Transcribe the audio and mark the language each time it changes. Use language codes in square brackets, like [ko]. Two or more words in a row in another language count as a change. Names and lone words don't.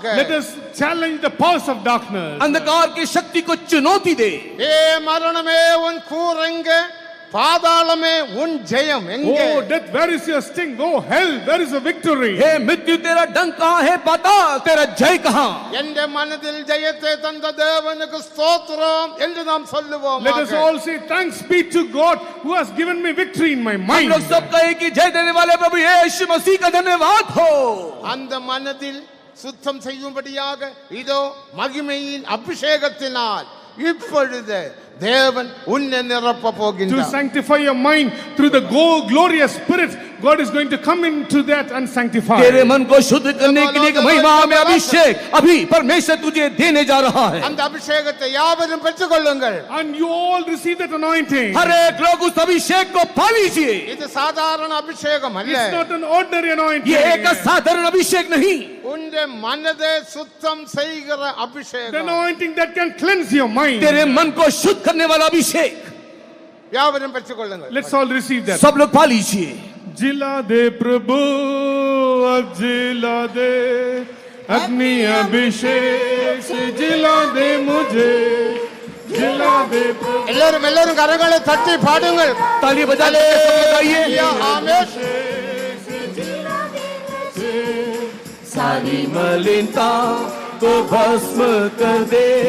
[en] Let us challenge the powers of darkness. [hi] अंधकार की शक्ति को चुनौती दे. [ta] ஏ மரணமே உன் கூரெங்க, பாதாளமே உன் ஜெயம் எங்கே? [en] Oh death, where is your sting? Oh hell, where is the victory? [hi] हे मृत्यु तेरा डंक कहाँ है? पाताल तेरा जय कहाँ? [ta] என்ற மனதில் ஜெயத்தை தந்த தேவனுக்கு ஸ்தோத்திரம் என்று நாம் சொல்லுவோம். [en] Let us all say thanks be to God who has given me victory in my [hi] हम [en] mind. [hi] लोग सब कहे कि जय देने वाले प्रभु यीशु मसीह का धन्यवाद हो. [ta] அந்த மனதில் சுத்தம் செய்யும்படியாக இதோ மகிமையின் அபிஷேகத்தினால் இப்பொழுது தேவன் உன்னை நிரப்ப [en] To [ta] போகின்றார். [en] sanctify your mind through the glorious Spirit, God is going to come into that and sanctify. [hi] तेरे मन को शुद्ध करने के लिए महिमा में अभिषेक अभी परमेश्वर तुझे देने जा रहा है. [ta] அந்த அபிஷேகத்தை யாவரும் பெற்றுக்கொள்ளுங்கள். [en] And you all receive that anointing. [hi] हर एक लोग उस अभिषेक को पा लीजिए. [ta] இது சாதாரண அபிஷேகம் அல்ல. [en] It's not an ordinary anointing. [hi] ये एक साधारण अभिषेक नहीं. [ta] உன்னுடைய மனதை சுத்தம் செய்கிற [en] The [ta] அபிஷேகம். [en] anointing that can cleanse your mind. [hi] तेरे मन को शुद्ध करने वाला अभिषेक. [ta] யாவரும் பெற்றுக்கொள்ளுங்கள். [en] Let's all receive that. [hi] सब लोग पा लीजिए. जिला दे प्रभु अब जिला दे अपनी अभिषेक से जिला दे मुझे जिला दे प्रभु [ta] எல்லாரும் எல்லாரும் கரங்களை தட்டி பாடுங்கள். [hi] ताली बजा ले, सब लोग गाइए. [ta] ஆமென். [hi] सारी मलिनता को भस्म कर दे.